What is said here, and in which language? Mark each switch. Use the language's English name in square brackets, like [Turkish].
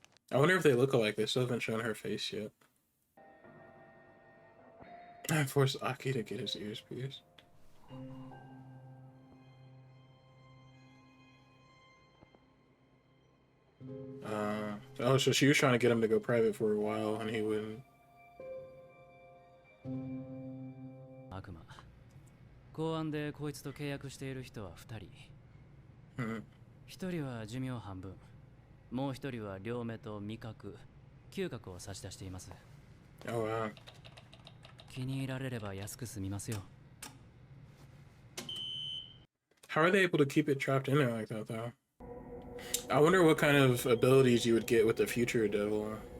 [English] I wonder if they look alike. They still haven't shown her face yet. I forced Aki to get his ears pierced. Oh, so she was trying to get him to go private for a while, and he wouldn't. [Japanese] 悪魔。公安でこいつと契約している人は2人。 Hmm. 1人は寿命半分。もう1人は両目と味覚、嗅覚を差し出しています。 [English] Oh wow. [Japanese] 気に入られれば安く済みますよ。 [English] How are they able to keep it trapped in there like that, though? I wonder what kind of abilities you would get with the future devil.